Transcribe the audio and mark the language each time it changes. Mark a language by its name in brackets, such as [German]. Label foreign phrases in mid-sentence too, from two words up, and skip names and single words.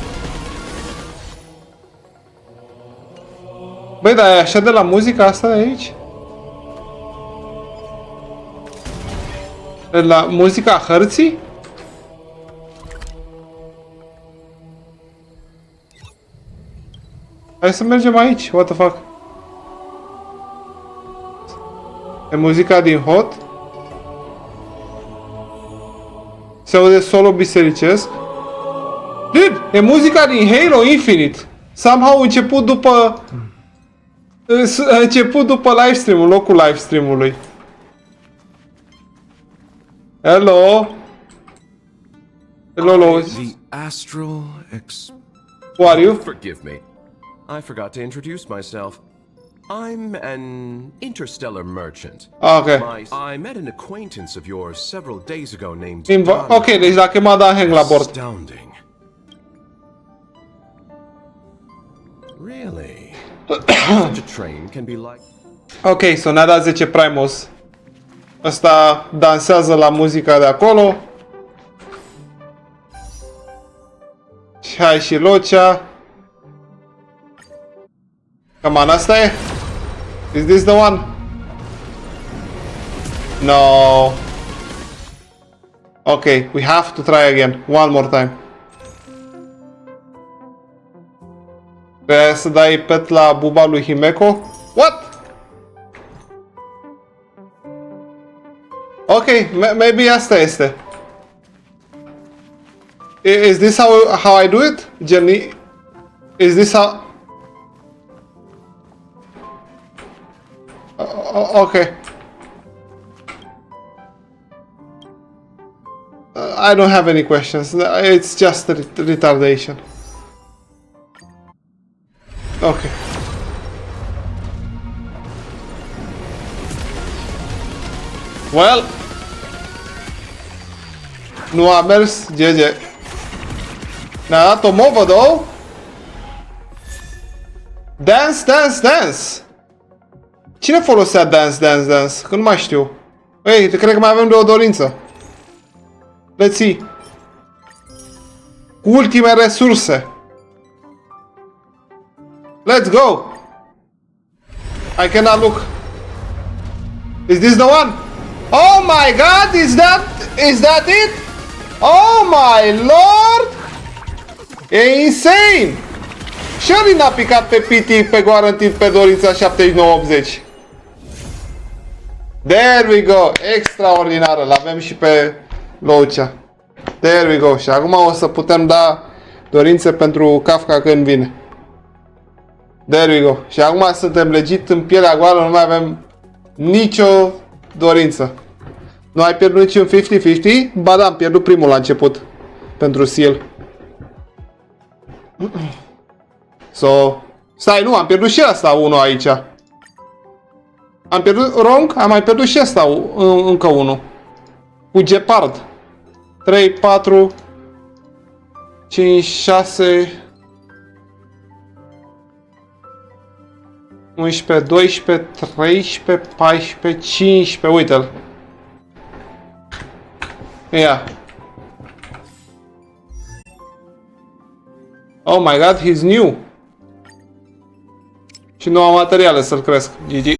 [Romanian] Băi, dar e așa de la muzica asta de aici? De la muzica hărții? Hai să mergem aici, [English] what the fuck? [Romanian] E muzica din Hot? Se aude solo bisericesc? Dude, e muzica din Halo Infinite! Somehow început după... început după livestream-ul, locul livestream-ului. [English] Hello? Hello, Lois. The astral Who are you? Forgive me. I forgot to introduce myself. I'm an interstellar merchant. Okay. I met an acquaintance of yours several days ago named [Romanian] Ok, deci l-a chemat Dan Heng la bord. [English] Astounding. Really? Such a train can be like... Ok, so [Romanian] ne-a dat 10 Primus. Ăsta dansează la muzica de acolo. Și hai și Locea. [English] Come on, [Romanian] asta e? [English] Is this the one? No. Ok, we have to try again. One more time. [Romanian] Trebuie să dai pet la buba lui Himeko? [English] What? Ok, maybe [Romanian] asta este. [English] Is this how I do it? Jenny? Is this how... Okay. I don't have any questions. It's just retardation. Okay. Well. [Romanian] Nu a mers, GG. Ne-a dat o movă, [English] though. Dance, dance, dance. [Romanian] Cine folosea [English] dance, dance, dance? [Romanian] Că nu mai știu. Ei, cred că mai avem de o dorință. [English] Let's see. [Romanian] Cu ultime resurse. [English] Let's go. I cannot look. Is this the one? Oh my god, is that it? Oh my lord! [Romanian] E insane! Shirley n-a picat pe PT pe Guaranteed pe dorința 7980. [English] There we go! [Romanian] Extraordinară! L-avem și pe Loucea. [English] There we go! [Romanian] Și acum o să putem da dorințe pentru Kafka când vine. [English] There we go! [Romanian] Și acum suntem legit în pielea goală, nu mai avem nicio dorință. Nu ai pierdut niciun 50-50? Ba da, am pierdut primul la început. Pentru Seal. So... Stai, nu, am pierdut și asta unul aici. Am pierdut wrong? Am mai pierdut și asta încă unul. Cu Gepard. 3, 4... 5, 6... 11, 12, 13, 14, 15... Uite-l. [English] Yeah. Oh my god, he's new. [Romanian] Și nu am materiale să-l cresc. GG.